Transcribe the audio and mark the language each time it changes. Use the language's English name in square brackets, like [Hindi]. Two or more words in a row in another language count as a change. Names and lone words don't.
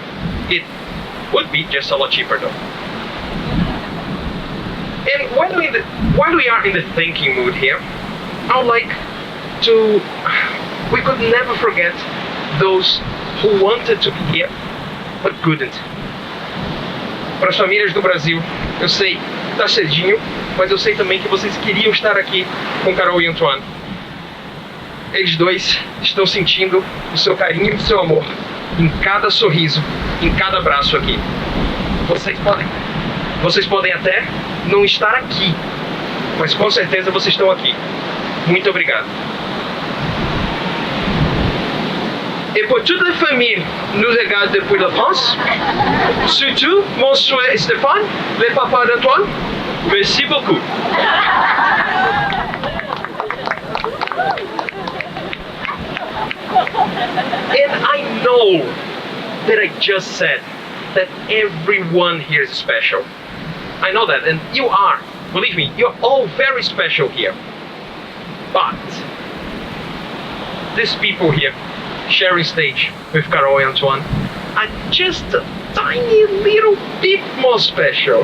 [English] It would be just a lot cheaper though. And while we are in the thanking mood here, I would like to... We could never forget those who wanted to be here, but couldn't. [Portuguese] Para as famílias do Brasil, eu sei, tá cedinho, mas eu sei também que vocês queriam estar aqui com Carol e Antoine. Eles dois estão sentindo o seu carinho e o seu amor em cada sorriso, em cada abraço aqui. Vocês podem até não estar aqui, mas com certeza vocês estão aqui. Muito obrigado. [French] Et pour toute la famille nous regarde depuis la France, surtout mon frère Stéphane, le papa d'Antoine, merci beaucoup. [English] And I know that I just said that everyone here is special. I know that, and you are. Believe me, you're all very special here. But these people here, sharing stage with Carol and Antoine, are just a tiny little bit more special.